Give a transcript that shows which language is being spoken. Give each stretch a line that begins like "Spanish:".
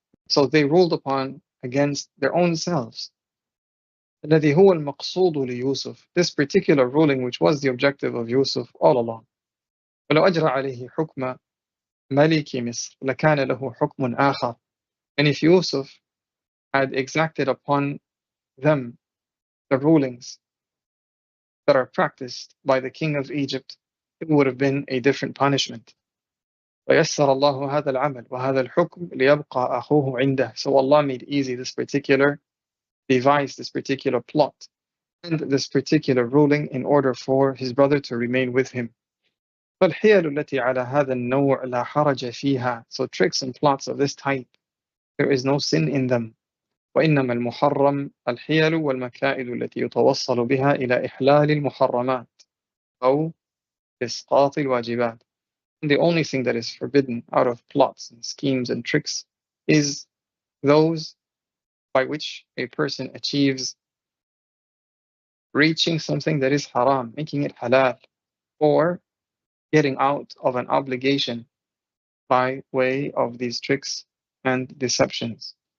English: So they ruled upon against their own selves.
Arabic: الذي هو المقصود ليوسف.
English: This particular ruling, which was the objective of Yusuf all along.
Arabic: ولو أجرى عليه حكم ملك مصر لكان له حكم آخر.
English: And if Yusuf had exacted upon them the rulings that are practiced by the king of Egypt, it would have been a different punishment.
Arabic: ويسر الله هذا العمل وهذا الحكم ليبقى أخوه عنده.
English: So Allah made easy this particular device, this particular plot, and this particular ruling in order for his brother to remain with him.
Arabic: فالحيل التي على هذا النوع لا حرج فيها.
English: So tricks and plots of this type, there is no sin in them.
Arabic: وإنما المحرم الحيل والمكائد التي يتوصل بها إلى إحلال المحرمات أو إسقاط الواجبات.
English: And the only thing that is forbidden out of plots and schemes and tricks is those by which a person achieves reaching something that is haram, making it halal, or getting out of an obligation by way of these tricks and deceptions.